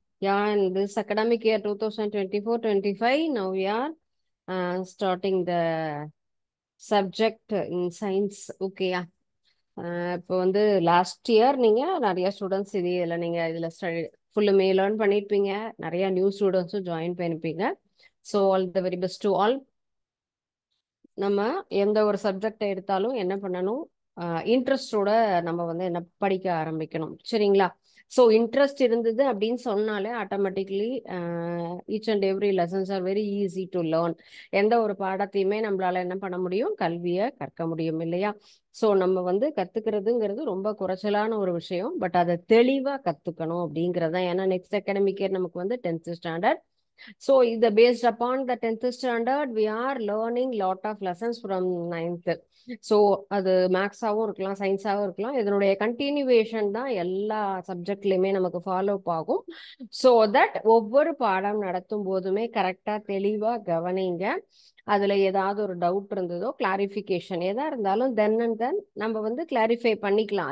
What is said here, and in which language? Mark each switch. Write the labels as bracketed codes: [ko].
[en] Yeah, in this academic year 2024-25, now we are starting the subject in science. Okay, yeah. [ta] இப்போ வந்து [en] last year [ta] நீங்கள் நிறைய students இதில் ஃபுல்லுமே லேர்ன் பண்ணியிருப்பீங்க. நிறைய [en] new ஸ்டூடெண்ட்ஸும் join [ta] பண்ணியிருப்பீங்க. [en] So all the very best to all. [ta] நம்ம எந்த ஒரு சப்ஜெக்டை எடுத்தாலும் என்ன பண்ணணும், இன்ட்ரெஸ்டோட நம்ம வந்து என்ன படிக்க ஆரம்பிக்கணும். சரிங்களா? [en] so interest [ta] இருந்தது அப்படின்னு சொன்னாலே [en] Automatically each and every lessons are very easy to learn. [ta] எந்த ஒரு பாடத்தையுமே நம்மளால என்ன பண்ண முடியும், கல்வியை கற்க முடியும் இல்லையா? ஸோ நம்ம வந்து கத்துக்கிறதுங்கிறது ரொம்ப குறைச்சலான ஒரு விஷயம். பட் அதை தெளிவாக கற்றுக்கணும் அப்படிங்கிறதான். ஏன்னா [en] next academic year [ta] நமக்கு வந்து 10th standard. [en] So, based upon the 10th standard, we are learning lot of lessons from 9th. So, [ta] அது மேக்ஸாகவும் இருக்கலாம், சயின்ஸாகவும் இருக்கலாம். இதனுடைய கண்டினியூவேஷன் தான் எல்லா சப்ஜெக்ட்லையுமே நமக்கு ஃபாலோ ஆகும். [en] so that [ta] ஒவ்வொரு பாடம் நடத்தும் போதுமே கரெக்டாக தெளிவாக கவனிங்க. அதில் ஏதாவது ஒரு டவுட் இருந்ததோ, கிளாரிஃபிகேஷன் எதாக இருந்தாலும் [en] then and then [ta] நம்ம வந்து கிளாரிஃபை பண்ணிக்கலாம்.